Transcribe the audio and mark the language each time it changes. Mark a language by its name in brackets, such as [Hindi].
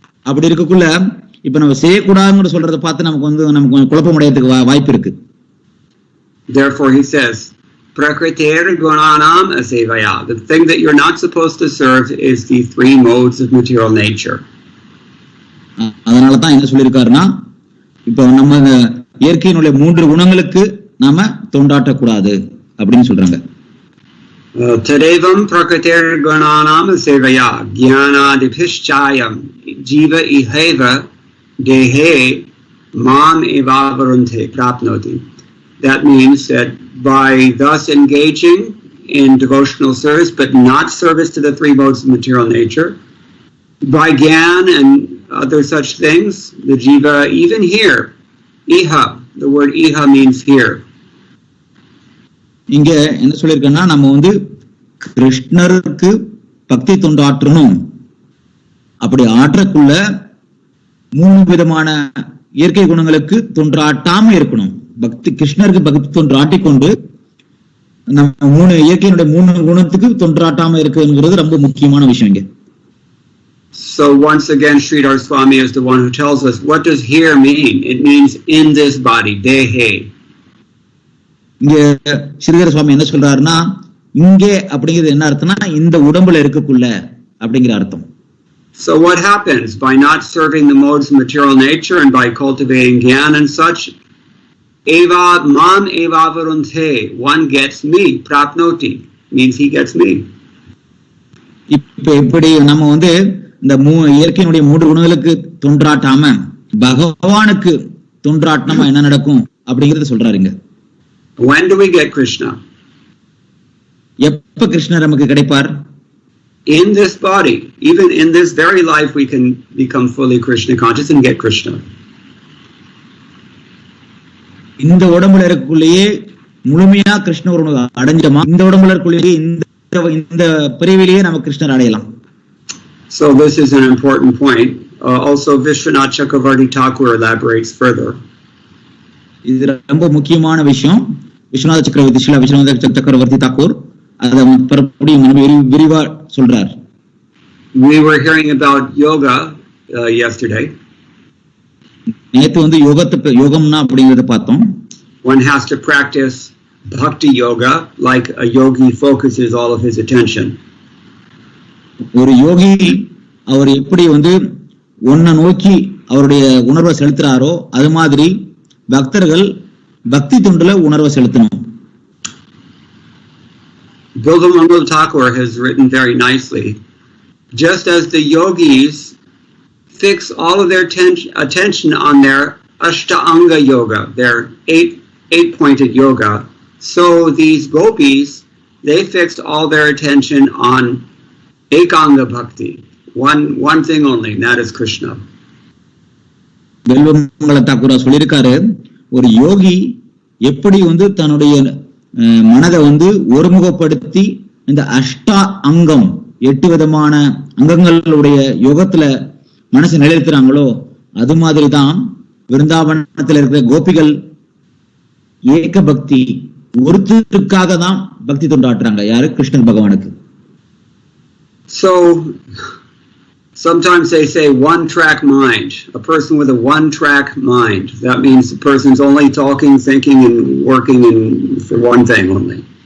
[Tamil] அப்படி இருக்கக்குள்ள இப்ப நம்ம செய்யக்கூடாதுன்னு சொல்றதை பார்த்து நமக்கு குழப்பம் அடையறதுக்கு வாய்ப்பு இருக்கு. [English] Therefore he says [Sanskrit] Prakritir Gunanam Asevaya. [English] The thing that you're not supposed to serve is the three modes of material nature. [Tamil] அதனால தான் என்ன சொல்லியிருக்காருன்னா இப்ப நம்ம இயற்கையினுடைய 3 குணங்களுக்கு நாம தொண்டாட்டக்கூடாது அப்படின்னு சொல்றாங்க. [Sanskrit] Tadevam Prakritir Gunanam Asevaya Jnanadibhishchayam Jiva Iheva Dehe Mam Evavarunte Prapnoti. [English] That means that by thus engaging in devotional service, but not service to the three modes of material nature, by Gyan and other such things, the Jiva, even here, Iha, the word Iha means here. [Tamil] இங்க என்ன சொல்லியிருக்கேன்னா நம்ம வந்து கிருஷ்ணருக்கு பக்தி தொண்டு ஆற்றணும். அப்படி ஆற்றக்குள்ள 3 விதமான இயற்கை குணங்களுக்கு தொண்டாட்டாம இருக்கணும். கிருஷ்ணருக்கு பக்தி தொண்டு ஆட்டிக்கொண்டு நம்ம இயற்கையினுடைய 3 குணத்துக்கு தொண்டாட்டாம இருக்குங்கிறது ரொம்ப முக்கியமான விஷயம் இங்க. [English] So once again, Sridhar Swami is the one who tells us, what does here mean? It means in this body, dehe. [Tamil] இங்க ஸ்ரீதர சுவாமி என்ன சொல்றாருன்னா இங்கே அப்படிங்கிறது என்ன அர்த்தம்னா இந்த உடம்புல இருக்கக்குள்ள அப்படிங்கிற அர்த்தம். [English] So what happens by not serving the modes of material nature and by cultivating gyan and such? [Sanskrit] Eva mam eva varunte, [English] one gets me, prapnoti means he gets me. [Tamil] இப்ப எப்படி நம்ம வந்து இந்த இயற்கையினுடைய 3 குணங்களுக்கு தொண்டாட்டாம பகவானுக்கு தொண்டாட்டமா என்ன நடக்கும் அப்படிங்கறத சொல்றாருங்க. [English] When do we get Krishna? [Tamil] எப்ப கிருஷ்ணர் நமக்கு கிடைப்பார்? [English] In this body, even in this very life, we can become fully Krishna conscious and get Krishna. [Tamil] இந்த உடம்புல இருக்கக்குள்ளேயே முழுமையா கிருஷ்ண உணர்வு அடைஞ்சோமா இந்த உடம்புல இருக்கக்குள்ளேயே இந்த பிரிவிலேயே நம்ம கிருஷ்ணர் அடையலாம். [English] So this is an important point. Also Vishwanath Chakravarti Thakur elaborates further. [Tamil] இது ரொம்ப முக்கியமான விஷயம். விஸ்வநாத சக்கரவர்த்தி தாக்கூர் அதை விரிவா சொல்றார். [English] We were hearing about yoga yesterday. [Tamil] நேத்து வந்து யோகம்னா அப்படிங்கறத பார்த்தோம். [English] One has to practice bhakti yoga like a yogi focuses all of his attention. [Tamil] ஒரு யோகி அவர் எப்படி வந்து ஒன்ன நோக்கி அவருடைய உணர்வை செலுத்துறாரோ அது மாதிரி பக்தர்கள் பக்தி தொண்டுல உணர்வை செலுத்தணும். [English] Bilvamangal Thakur has written very nicely, just as the yogis fix all of their attention on their Ashtanga yoga, their eight-pointed yoga, so these gopis, they fixed all their attention on Ekanga Bhakti, one thing only, and that is Krishna. [Tamil] Bilvamangal தாக்கூரா சொல்லியிருக்காரு, ஒரு யோகி எப்படி தன்னுடைய மனதை ஒருமுகப்படுத்தி இந்த அஷ்டா அங்கம் 8 விதமான அங்கங்களுடைய யோகத்துல மனசை நிலைநிறுத்துறாங்களோ அது மாதிரிதான் விருந்தாவனத்தில் இருக்கிற கோபிகள் ஏக பக்தி, ஒருத்தருக்காக தான் பக்தி தொண்டாற்றுறாங்க. யாரு? கிருஷ்ணன் பகவானுக்கு. [English] So sometimes they say one-track mind, a person with a one-track mind. That means the person's only talking, thinking, and working for one thing only.